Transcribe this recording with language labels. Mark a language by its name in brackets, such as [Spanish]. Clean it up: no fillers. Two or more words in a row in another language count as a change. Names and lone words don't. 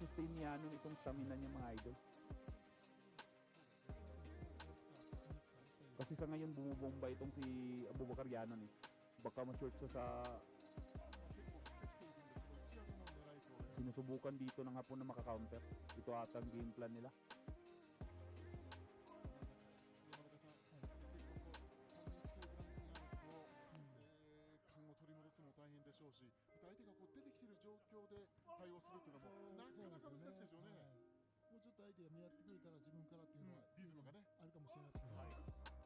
[Filipino] Sana masustain ni Yanon itong stamina niya mga idol. Kasi sa ngayon bumubomba itong si Abubakar Yanon eh. Baka ma-short siya sa... Sinusubukan dito ng Hapon na makakounter. Ito ata ang game plan nila. [Japanese] 点を取り戻すのも大変でしょうし、相手がこう出てきている状況で対応するというのもなかなか難しいでしょうね。もうちょっと相手が見合ってくれたら自分からっていうのは、リズムがねあるかもしれないですね。